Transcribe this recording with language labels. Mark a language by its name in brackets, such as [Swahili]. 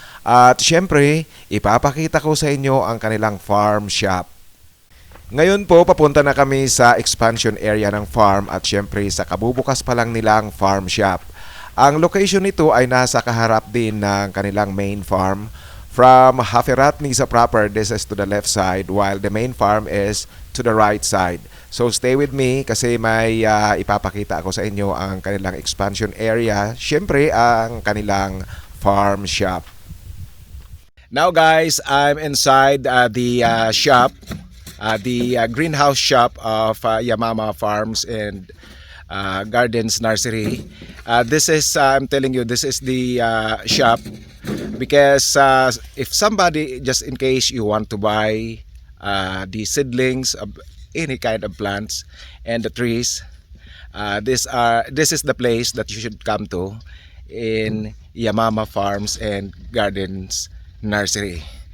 [Filipino] At syempre, ipapakita ko sa inyo ang kanilang farm shop. Ngayon po, papunta na kami sa expansion area ng farm at syempre sa kabubukas pa lang nilang farm shop. Ang location nito ay nasa kaharap din ng kanilang main farm. [English] From Haferat Nisa proper, this is to the left side while the main farm is to the right side. So stay with me [Filipino] kasi may ipapakita ako sa inyo ang kanilang expansion area. Siyempre, ang kanilang farm shop. [English] Now guys, I'm inside the shop, the greenhouse shop of Yamama Farms and Gardens Nursery. This is, I'm telling you, this is the shop because if somebody, just in case you want to buy the seedlings of any kind of plants and the trees, this is the place that you should come to in Yamama Farms and Gardens Nursery.